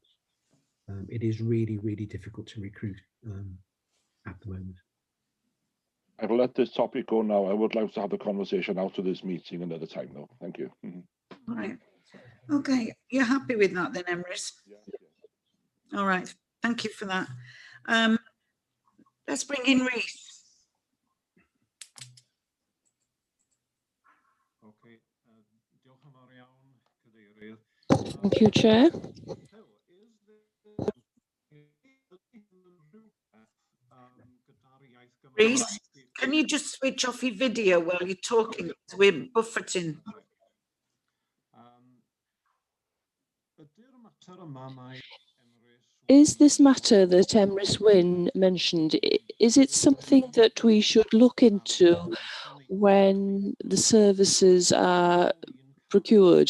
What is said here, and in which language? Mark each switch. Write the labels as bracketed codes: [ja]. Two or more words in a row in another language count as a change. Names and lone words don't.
[en] It is really, really difficult to recruit at the moment. I will let this topic go now. I would like to have the conversation out of this meeting another time, though. Thank you. All right. Okay. You're happy with that then, Emrys? Yes. All right. Thank you for that. Let's bring in Rhys. Okay. [cy] Diolch yn fawr iawn, Cadeirydd. [en] Thank you, Chair. Rhys, can you just switch off your video while you're talking? We're buffeting. Is this matter that Emrys Wynne mentioned, is it something that we should look into when the services are procured?